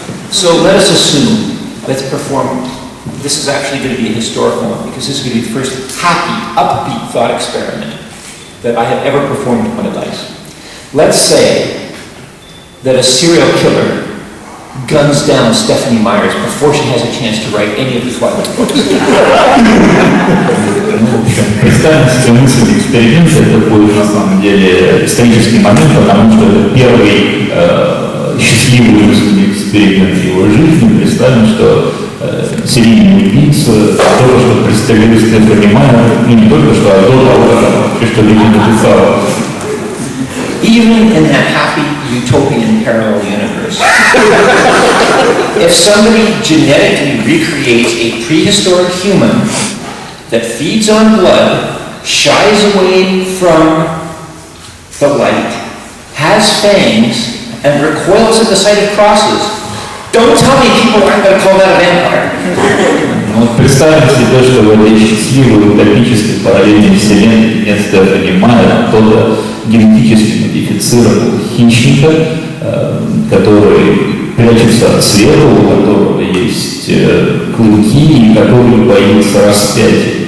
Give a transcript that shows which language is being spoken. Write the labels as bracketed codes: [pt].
[en] So let us assume, let's perform. This is actually going to be a historical one, because this is going to be the first happy, upbeat thought experiment that I have ever performed in my life. Let's say that a serial killer guns down Stephanie Myers before she has a chance to write any of the Twilight books. [ru] Представим себе мысль эксперимента, это будет на самом деле исторический момент, потому что это первый счастливый мысленный эксперимент его жизни. Представим, что серийный убийца только что пристрелил Стефани Майер, не только что, а до того, как она что-либо написала. [en] Even in that happy utopian parallel universe, if somebody genetically recreates a prehistoric human that feeds on blood, shies away from the light, has fangs, and recoils at the sight of crosses, don't tell me people aren't going to call that a vampire. [ru] Вот представим себе, что в этой счастливой утопической параллельной вселенной нет Стефани Майер, кто-то генетически модифицировал хищника, который прячется от света, у которого есть клыки и который боится распятия.